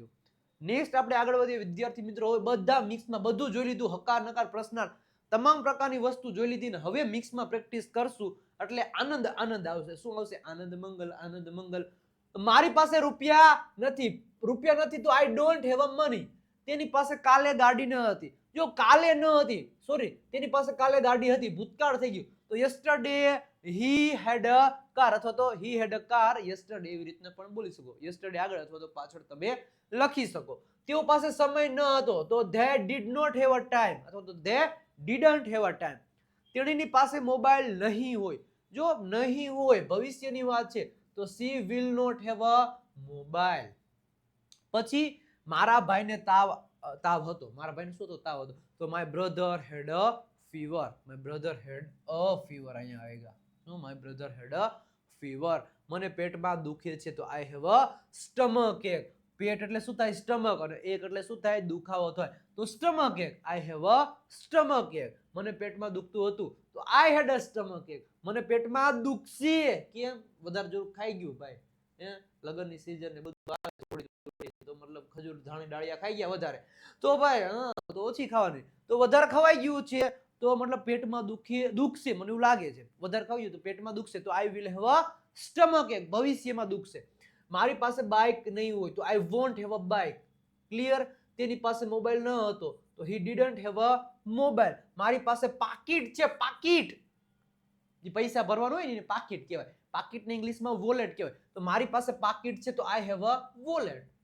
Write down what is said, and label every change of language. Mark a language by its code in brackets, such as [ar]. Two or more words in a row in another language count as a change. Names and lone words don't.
[gu] નેક્સ્ટ આપણે આગળ વધીએ વિદ્યાર્થી મિત્રો. હવે બધા મિક્સમાં બધું જોઈ લીધું, હકાર નકાર પ્રશ્નાર્થ તમામ પ્રકારની વસ્તુ જોઈ લીધી ને હવે મિક્સમાં પ્રેક્ટિસ કરશું એટલે આનંદ આવશે. શું આવશે? આનંદ મંગલ. મારી પાસે રૂપિયા નથી તો [en] I don't have a money. [gu] તેની પાસે કાલે ગાડી ન હતી. જો કાલે ન હતી, સોરી, તેની પાસે કાલે ગાડી હતી, ભૂતકાળ થઈ ગયું તો [en] yesterday he had a car [gu] અથવા તો [en] he had a car yesterday [gu] એવી રીતના પણ બોલી શકો. yesterday આગળ અથવા તો પાછળ તમે લખી શકો. તેઓ પાસે સમય ન હતો તો [en] they did not have a time [gu] અથવા તો [en] they didn't have a time. [gu] તેણીની પાસે મોબાઈલ નહીં હોય. જો નહીં હોય ભવિષ્યની વાત છે તો [en] she will not have a mobile. [gu] પછી મારા ભાઈને તાવ હતો. મારા ભાઈને શું હતો? તાવ હતો. [en] તો my brother had a fever. My brother had a fever. [gu] અહીંયા આવેગા. [en] No, my brother had a fever. [gu] મને પેટમાં દુખે છે તો [en] I have a stomach ache. [gu] પેટ એટલે શું થાય? સ્ટમક. અને એક એટલે શું થાય? દુખાવો થાય. [en] તો stomach ache. I have a stomach ache. [gu] મને પેટમાં દુખતું હતું તો [en] I had a stomach ache. [gu] મને પેટમાં દુખશે. કેમ? વધારે જોર ખાઈ ગયું ભાઈ. લગનની સીઝન ને બધું આવે તો મતલબ ખજૂર ધાણી ડાળિયા ખાઈ ગયા વધારે તો ભાઈ તો ઓછી ખાવાની તો વધારે ખવાઈ ગયું છે તો મતલબ પેટમાં દુખશે મને એવું લાગે છે વધારે ખાવ્યું તો પેટમાં દુખશે તો [en] I will have a stomach ache [gu] ભવિષ્યમાં દુખશે મારી પાસે બાઇક નહીં હોય તો [en] I won't have a bike [gu] ક્લિયર તેની પાસે મોબાઈલ ન હતો તો [en] he didn't have a mobile [gu] મારી પાસે પાકીટ છે પાકીટ જે પૈસા ભરવાનો હોય ને પાકીટ કહેવાય પાકીટને ઇંગ્લિશમાં વોલેટ કહેવાય તો મારી પાસે પાકીટ છે તો [en] I have a wallet